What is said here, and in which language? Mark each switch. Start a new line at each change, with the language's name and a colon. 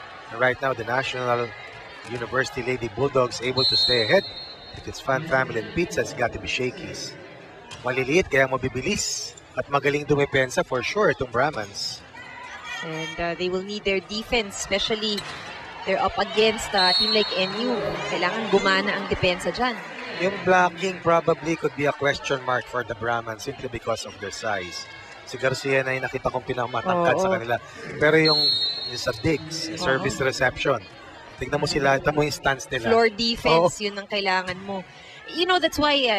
English: And right now, the National University Lady Bulldogs able to stay ahead with its fan, family, and pizza has got to be Shakey's.
Filipino: Maliliit kaya mabibilis at magaling dumepensa
English: for sure
Filipino: itong Brahmans.
English: And they will need their defense, especially they're up against a team like NU.
Filipino: Kailangan gumana ang depensa dyan.
English: Yung blocking probably could be a question mark for the Brahmans simply because of their size.
Filipino: Si Garcia na yung nakita kong pinakamatangkad sa kanila. Pero yung sa digs, service reception, tignan mo sila, tignan mo yung stance nila.
English: Floor defense, yun ang kailangan mo. You know, that's why